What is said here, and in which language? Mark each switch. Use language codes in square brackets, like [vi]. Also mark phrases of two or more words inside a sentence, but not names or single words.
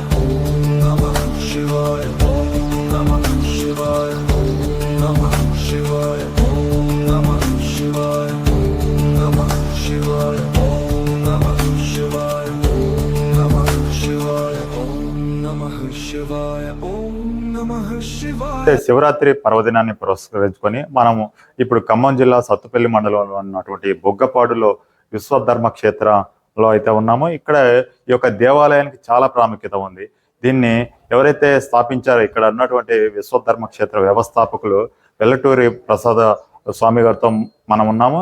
[sa] ॐ नमः शिवाय। ॐ नमः शिवाय. ॐ नमः शिवाय। ॐ नमः शिवाय. ॐ नमः शिवाय। ॐ नमः शिवाय. ॐ नमः शिवाय। ॐ नमः शिवाय. ॐ नमः शिवाय. [te] శివరాత్రి పర్వదినాన్ని పురస్కరించుకొని మనము ఇప్పుడు ఖమ్మం జిల్లా సత్తుపల్లి మండలంలో ఉన్నటువంటి బొగ్గపాడులో విశ్వధర్మ క్షేత్రంలో అయితే ఉన్నామో ఇక్కడ ఈ యొక్క దేవాలయానికి చాలా ప్రాముఖ్యత ఉంది. దీన్ని ఎవరైతే స్థాపించారో ఇక్కడ ఉన్నటువంటి విశ్వధర్మ క్షేత్ర వ్యవస్థాపకులు వెల్లటూరి ప్రసాద స్వామి గారితో మనం ఉన్నాము.